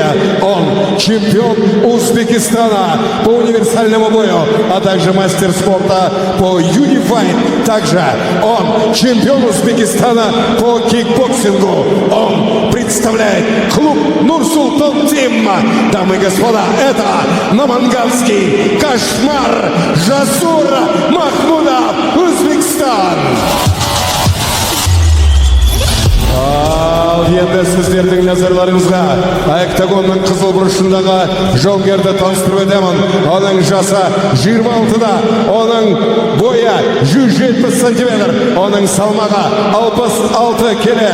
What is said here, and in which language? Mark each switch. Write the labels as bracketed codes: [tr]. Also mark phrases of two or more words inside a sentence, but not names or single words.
[ru] Он чемпион Узбекистана по универсальному бою, а также мастер спорта по юнифайт. Также он чемпион Узбекистана по кикбоксингу. Он представляет клуб Нур-Султан Тим. Дамы и господа, это Намангансский кошмар Жасур Махмудов, Өзбекстан. [kk] Енді сіздердің назарларыңызға октагонның қызыл бұрышындағы жауынгерді таныстырып өтемін. Оның жасы 26-да, оның бойы 170 сантиметр, оның салмағы 66 келі.